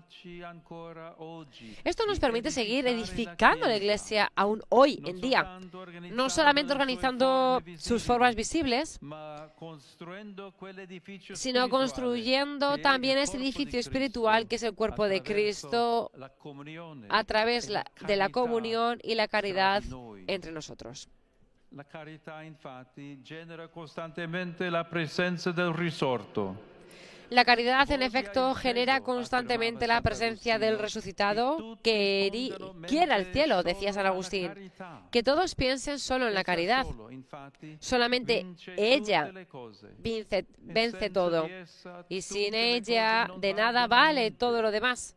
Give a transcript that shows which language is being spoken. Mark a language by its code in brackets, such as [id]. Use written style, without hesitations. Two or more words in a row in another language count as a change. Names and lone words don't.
[es] Esto nos permite seguir edificando la Iglesia aún hoy en día, no solamente organizando sus formas visibles, sino construyendo también ese edificio espiritual que es el cuerpo de Cristo a través de la comunión y la caridad entre nosotros. [it] La carità infatti genera costantemente la presenza del risorto. [es] La caridad, en efecto, genera constantemente la presencia del resucitado que quiere al cielo, decía San Agustín. Que todos piensen solo en la caridad. Solamente ella vence todo. Y sin ella, de nada vale todo lo demás.